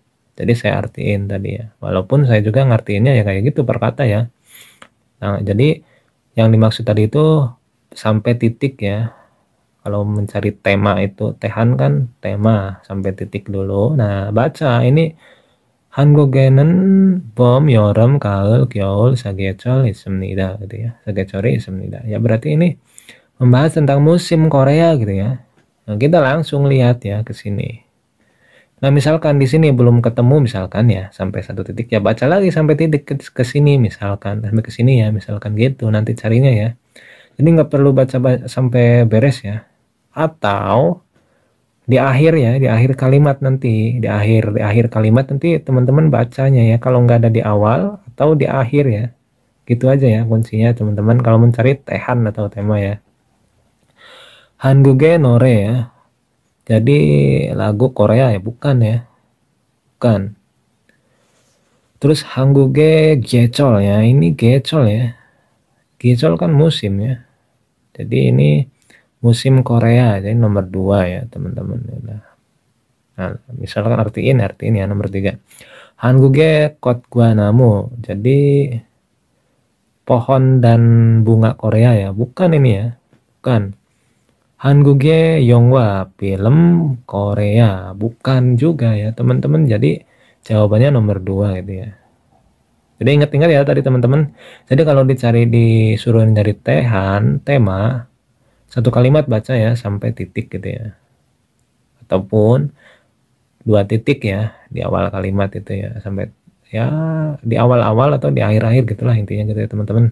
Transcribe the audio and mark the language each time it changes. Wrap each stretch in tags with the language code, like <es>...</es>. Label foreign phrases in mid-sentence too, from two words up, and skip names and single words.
<id>Jadi saya artiin tadi ya. Walaupun saya juga ngartiinnya ya kayak gitu per kata ya. Nah, jadi yang dimaksud tadi itu sampai titik ya. Kalau mencari tema itu tehan kan tema sampai titik dulu. Nah, baca ini</id> <ko>한국에는 봄, 여름, 가을, 겨울, 사계절 있습니다.</ko> <id>gitu ya.</id> <ko>사계절이 있습니다.</ko> <id>Ya berarti ini membahas tentang musim Korea gitu ya. Nah, kita langsung lihat ya ke sini. Nah, misalkan di sini belum ketemu misalkan ya sampai satu titik ya baca lagi sampai titik ke sini misalkan sampai ke sini ya misalkan gitu nanti carinya ya. Jadi nggak perlu baca sampai beres ya. Atau di akhir ya, di akhir kalimat nanti, di akhir kalimat nanti teman-teman bacanya ya kalau nggak ada di awal atau di akhir ya. Gitu aja ya kuncinya teman-teman kalau mencari tehan atau tema ya.</id> <ko>한국의 노래 ya.</ko> <id>Jadi lagu Korea ya, bukan ya. Bukan. Terus</id> <ko>한국의 계절</ko> <id>ya, ini 계절 ya. 계절 kan musim ya. Jadi ini musim Korea, jadi nomor 2 ya teman-teman. Nah, misalkan artiin ya nomor 3.</id> <ko>한국의 꽃과 나무.</ko> <id>Jadi pohon dan bunga Korea ya, bukan ini ya. Bukan.</id> <ko>한국의 영화</ko> <id>film Korea, bukan juga ya teman-teman. Jadi jawabannya nomor 2 gitu ya. Jadi ingat-ingat ya tadi teman-teman. Jadi kalau disuruh nyari tema, satu kalimat baca ya sampai titik gitu ya. Ataupun 2 titik ya di awal kalimat itu ya sampai ya di awal-awal atau di akhir-akhir gitulah intinya gitu ya teman-teman.</id>